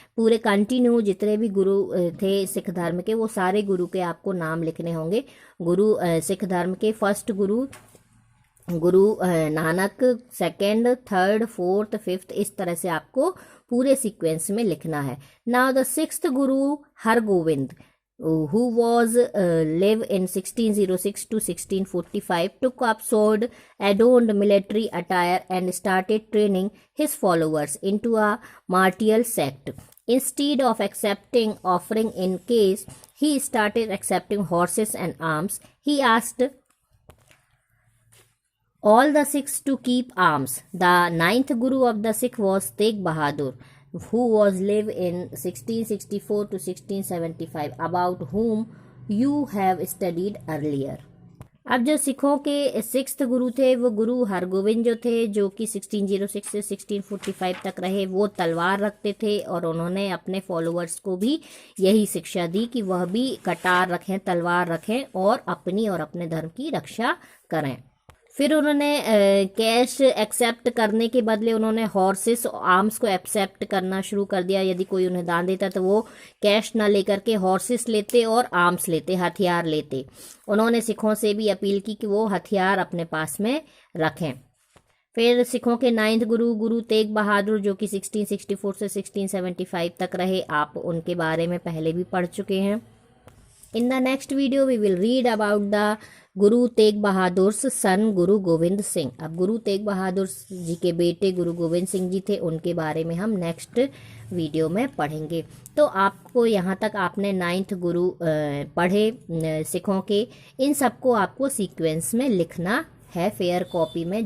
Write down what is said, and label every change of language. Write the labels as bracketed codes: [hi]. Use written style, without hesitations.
[hi] पूरे कंटिन्यू जितने भी गुरु थे सिख धर्म के, वो सारे गुरु के आपको नाम लिखने होंगे। गुरु सिख धर्म के first Guru Nanak, second, third, fourth, fifth, इस तरह से आपको पूरे सीक्वेंस में लिखना है। [en] Now the sixth Guru Hargobind, who was live in 1606 to 1645, took up sword, adorned military attire, and started training his followers into a martial sect. Instead of accepting offering in case, he started accepting horses and arms. He asked all the Sikhs to keep arms. The ninth Guru of the Sikh was Tegh Bahadur, who was live in 1664 to 1675, about whom you have studied earlier. [hi] अब जो सिखों के sixth गुरु थे वो गुरु हरगोविंद जो थे, जो कि 1606 से 1645 तक रहे। वो तलवार रखते थे और उन्होंने अपने फॉलोअर्स को भी यही शिक्षा दी कि वह भी कटार रखें, तलवार रखें और अपनी और अपने धर्म की रक्षा करें। फिर उन्होंने कैश एक्सेप्ट करने के बदले उन्होंने हॉर्सेस आर्म्स को एक्सेप्ट करना शुरू कर दिया। यदि कोई उन्हें दान देता तो वो कैश ना लेकर के हॉर्सेस लेते और आर्म्स लेते, हथियार लेते। उन्होंने सिखों से भी अपील की कि वो हथियार अपने पास में रखें। फिर सिखों के नाइन्थ गुरु गुरु तेग बहादुर, जो कि 1664 से 1675 तक रहे, आप उनके बारे में पहले भी पढ़ चुके हैं। [en] In the next video we will read about the Guru Tegh Bahadur son Guru Gobind Singh. [hi] अब गुरु तेग बहादुर जी के बेटे गुरु गोविंद सिंह जी थे, उनके बारे में हम नेक्स्ट वीडियो में पढ़ेंगे। तो आपको यहाँ तक आपने नाइन्थ गुरु पढ़े सिखों के, इन सबको आपको सीक्वेंस में लिखना है फेयर कॉपी में।